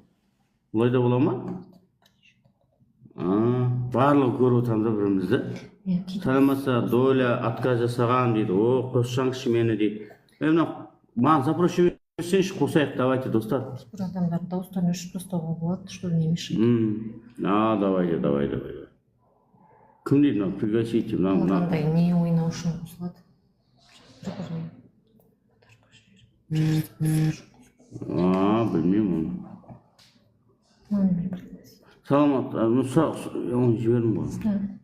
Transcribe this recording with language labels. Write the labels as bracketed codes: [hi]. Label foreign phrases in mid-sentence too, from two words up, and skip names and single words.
[kk] Бұлай да бола ма? Барлығы көріп отырамыз да бірімізді. Саламатса, Доля отказ жасаған дейді. О, қоссаңызшы мені дейді. Маған запрос жіберсеңші, қосайық, давайте, достар. Бір адамдар дауыстарын өшіп тастауға болады, [ru] чтобы не мешать. Давай. [kk] Кім дейді мынау? Пригласите. Олардай не ойнау үшін қосылады. Білмеймін оны. Саламат, оны жібердім ғой.